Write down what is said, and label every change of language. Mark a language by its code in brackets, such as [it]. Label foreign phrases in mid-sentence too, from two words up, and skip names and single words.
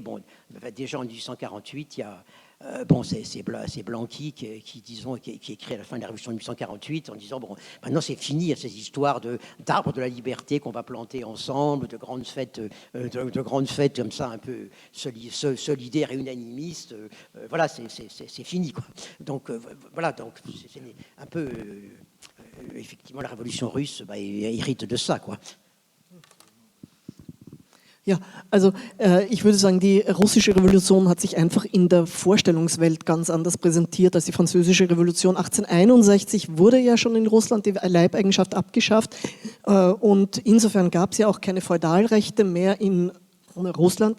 [fr] Bon, déjà en 1848, il y a bon, c'est Blanqui qui écrit à la fin de la Révolution de 1848 en disant, bon, maintenant c'est fini ces histoires d'arbres de la liberté qu'on va planter ensemble, de grandes fêtes comme ça, un peu solidaires et unanimistes. Voilà, c'est fini, quoi. Donc voilà, donc c'est un peu effectivement la Révolution russe hérite de ça, quoi. [de] Ja, also ich würde sagen, die russische Revolution hat sich einfach in der Vorstellungswelt ganz anders präsentiert als die französische Revolution. 1861 wurde ja schon in Russland die Leibeigenschaft abgeschafft und insofern gab es ja auch keine Feudalrechte mehr in Russland.